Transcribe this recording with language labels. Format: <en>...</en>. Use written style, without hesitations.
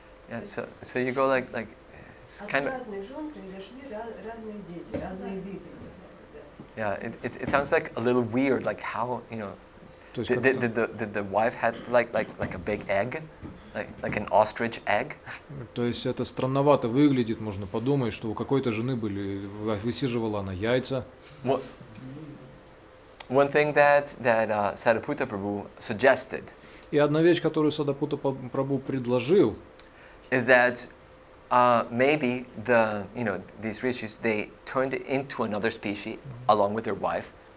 <en>Yeah, so you go like it's kind of.</en> <ru>Разных жен произошли разные дети, разные виды.</ru> <en>Yeah, it sounds like a little weird, like how, you know, did the wife had like a big egg, like an ostrich egg?</en> <ru>То есть это странновато выглядит, можно подумать, что у какой-то жены высиживала она яйца.</ru> <en>One thing that Sariputta Prabhu suggested.</en> <ru>И одна вещь, которую Садапута Прабху предложил,</ru> <en>is that maybe these rishis, they turned into another species along with their wife.</en>